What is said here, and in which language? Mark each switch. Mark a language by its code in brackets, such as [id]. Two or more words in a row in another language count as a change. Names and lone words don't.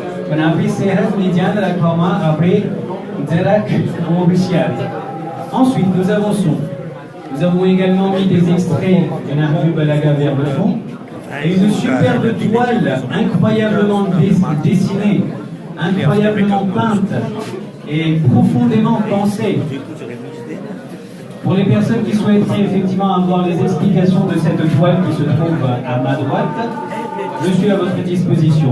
[gu] પણ આપણી સેહતને ધ્યાન રાખવામાં આપણે જરાક હોશિયાર. [fr] Ensuite, nous avançons. Nous avons également mis des extraits de Nahju Balaga vers le fond. Et une superbe toile incroyablement dessinée, incroyablement peinte et profondément pensée. Pour les personnes qui souhaiteraient effectivement avoir les explications de cette toile qui se trouve à ma droite, je suis à votre disposition.